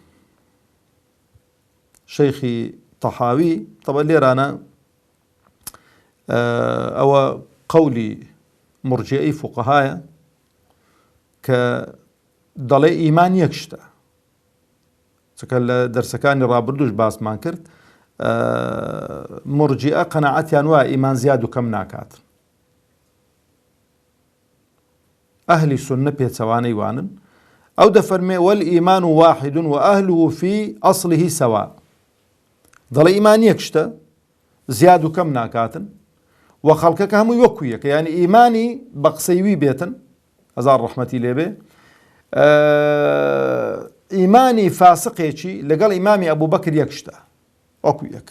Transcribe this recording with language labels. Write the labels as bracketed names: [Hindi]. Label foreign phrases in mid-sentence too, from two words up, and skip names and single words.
[Central Kurdish] شەیخی تەحاوی طبعا لێرانە ئەوە قەولی مرجئەی فوقەهایە کە دەڵێ ئیمان یەک شتە، چونکە لە دەرسەکانی ڕابردووش باسمان کرد مرجئە قەناعەتیان وایە ئیمان زیاد و کەم ناکات. ئەهلی سونە پێچەوانەی وانن، ئەو دەفەرمێ [Arabic] والئیمان واحد وأهله في أصله سواء. [Central Kurdish] دەڵێ ئیمان یەک شتە زیاد و کەم ناکاتن و خەڵکەکە هەمووی وەکو یەکە، یعنی ئیمانی بە قسەیوی بێتن، هەزار ڕەحمەتی لێبێ، ئیمانی فاسقێکی لەگەڵ ئیمامی ئەبوبەکر یەک شتە وەکو یەکە.